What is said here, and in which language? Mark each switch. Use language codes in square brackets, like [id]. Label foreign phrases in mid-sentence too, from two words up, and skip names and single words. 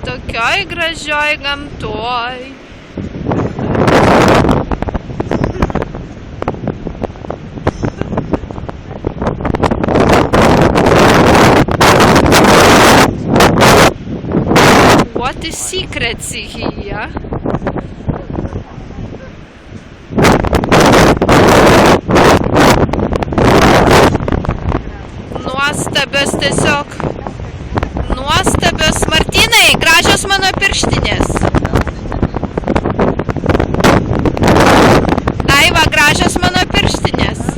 [lt] tokioj gražioj gamtoj. [en] What is secrets here? [lt] Nuostabios tiesiog. Nuostabios. Martynai, gražios mano pirštinės. Aiva, gražios mano pirštinės.